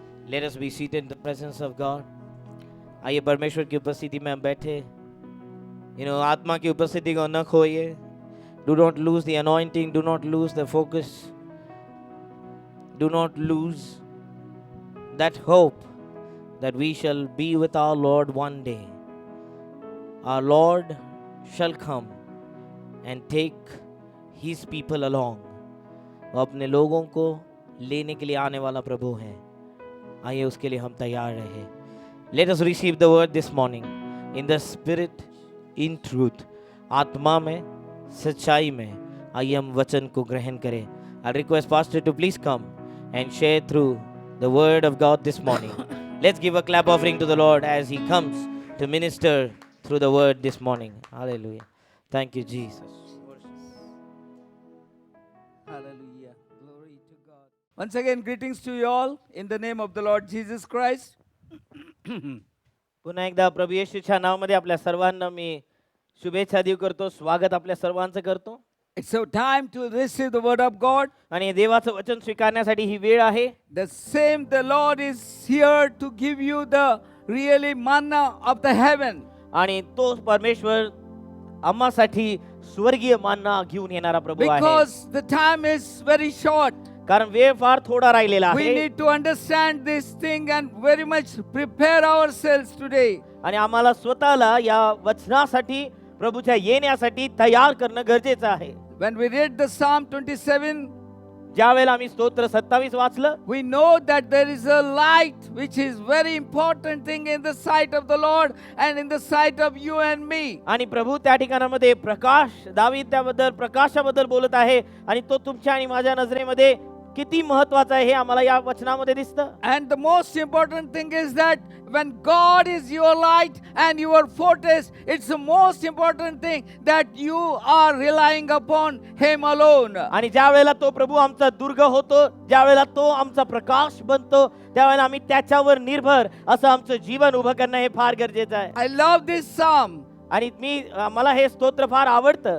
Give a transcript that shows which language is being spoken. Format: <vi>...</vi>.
<en>Let us be seated in the presence of God.</en> <hi>आइए परमेश्वर की उपस्थिति में हम बैठे। आत्मा की उपस्थिति को न खोइए।</hi> <en>Do not lose the anointing. Do not lose the focus. Do not lose that hope that we shall be with our Lord one day. Our Lord shall come and take His people along.</en> <hi>वो अपने लोगों को लेने के लिए आने वाला प्रभु है। आइए उसके लिए हम तैयार रहे.</hi> <en>Let us receive the word this morning in the spirit, in truth.</en> <hi>आत्मा में, सच्चाई में आइए हम वचन को ग्रहण करें.</hi> <en>I request Pastor to please come and share through the word of God this morning. Let's give a clap offering to the Lord as he comes to minister through the word this morning. Hallelujah. Thank you, Jesus. Hallelujah. Glory to God. Once again, greetings to you all in the name of the Lord Jesus Christ.</en> <mr>पुन्हा एकदा प्रभू येशूच्या नावामध्ये आपल्या सर्वांना मी शुभेच्छा देऊ करतो. स्वागत आपल्या सर्वांचं करतो.</mr> <en>It's a time to receive the word of God.</en> <mr>आणि देवाचं वचन स्वीकारण्यासाठी ही वेळ आहे.</mr> <en>The same, the Lord is here to give you the really manna of the heaven.</en> <mr>आणि तो परमेश्वर आम्हासाठी स्वर्गीय मानना घेऊन येणारा प्रभू आहे.</mr> <en>Because the time is very short.</en> <mr>कारण वेळ फार थोडा राहिलेला</mr> <en>We</en> <mr>आहे</mr> <en>need to understand this thing and very much prepare ourselves today.</en> <mr>आणि आम्हाला स्वतःला या वचनासाठी प्रभूच्या येण्यासाठी तयार करणं गरजेचं आहे.</mr> <en>When we read the Psalm 27,</en> <mr>ज्या वेळेला आम्ही स्तोत्र 27 वाचलं,</mr> <en>we know that there is a light which is very important thing in the sight of the Lord and in the sight of you and me.</en> <mr>आणि प्रभू त्या ठिकाणामध्ये प्रकाश, दावीद त्याबद्दल प्रकाशाबद्दल बोलत आहे आणि तो तुमच्या आणि माझ्या नजरेमध्ये किती महत्वाचा आहे हे आम्हाला या वचनामध्ये दिसतं.</mr> <en>And the most important thing is that when God is your light and your fortress, it's the most important thing that you are relying upon Him alone.</en> <mr>आणि ज्या वेळेला तो प्रभू आमचा दुर्ग होतो, ज्या वेळेला तो आमचा प्रकाश बनतो, त्यावेळेला आम्ही त्याच्यावर निर्भर असं आमचं जीवन उभं करणं हे फार गरजेचं आहे.</mr> <en>I love this psalm</en> <mr>आणि मला हे स्तोत्र फार आवडतं.</mr>